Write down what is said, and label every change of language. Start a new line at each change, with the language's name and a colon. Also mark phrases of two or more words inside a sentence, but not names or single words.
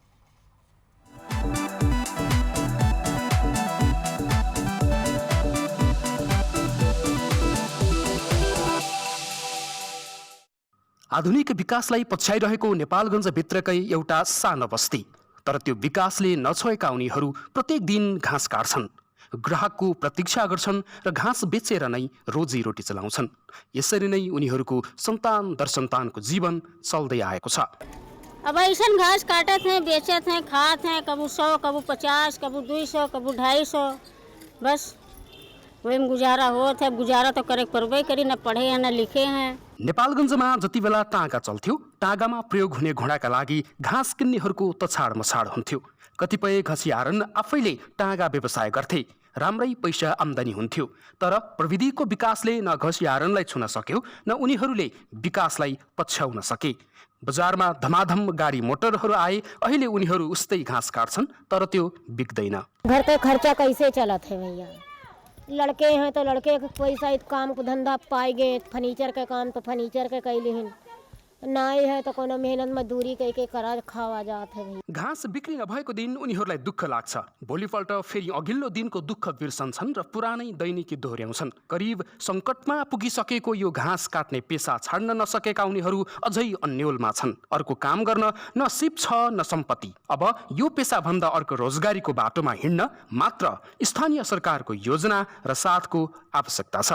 Nepali: आधुनिक विकासलाई पछ्याइरहेको नेपालगञ्जभित्रकै एउटा सानो बस्ती, तर त्यो विकासले नछोएका उनीहरू प्रत्येक दिन घाँस काट्छन्, ग्राहकको प्रतीक्षा गर्छन् र घाँस बेचेर नै रोजीरोटी चलाउँछन्। यसरी नै उनीहरूको सन्तान दर सन्तानको जीवन चल्दै आएको छ।
Awadhi: अब ऐसा घास काटत हैं, बेचत हैं, खात हैं, कबू 100, कबू 50, कबू 200, कबू 250, बस वही में गुजारा होत है। गुजारा तो करे परबे करी, न पढ़े हैं न लिखे हैं।
Nepali: नेपालगञ्जमा जति बेला टाँगा चल्थ्यो, टाँगामा प्रयोग हुने घोडाका लागि घाँस किन्नेहरूको तछाड मछाड हुन्थ्यो। कतिपय घसियारन आफैले टाँगा व्यवसाय गर्थे, राम्रै पैसा आम्दानी हुन्थ्यो। तर प्रविधिको विकासले न घसियारनलाई छुन सक्यो, न उनीहरूले विकासलाई पछ्याउन सके। बजारमा धमाधम गाडी मोटरहरू आए, अहिले उनीहरू उस्तै घाँस काट्छन्, तर त्यो बिक्दैन।
Awadhi: घर का खर्चा कैसे चलत है भैया? लड़के हैं तो लड़के के पैसा काम को धंधा पाए गए, फर्नीचर का काम तो फर्नीचर का कैले हैं, नाई है तो कोनो मेहनत मजदूरी करके करा खावा जात है।
Nepali: घाँस बिक्री नभएको दिन उनीहरूलाई दुःख लाग्छ। भोलिपल्ट फेरि अघिल्लो दिनको दुःख बिर्सन्छन् र पुरानै दैनिकी दोहोर्याउँछन्। करिब सङ्कटमा पुगिसकेको यो घाँस काट्ने पेसा छाड्न नसकेका उनीहरू अझै अन्योलमा छन्। अर्को काम गर्न न सिप छ न सम्पत्ति। अब यो पेसाभन्दा अर्को रोजगारीको बाटोमा हिँड्न मात्र स्थानीय सरकारको योजना र साथको आवश्यकता छ।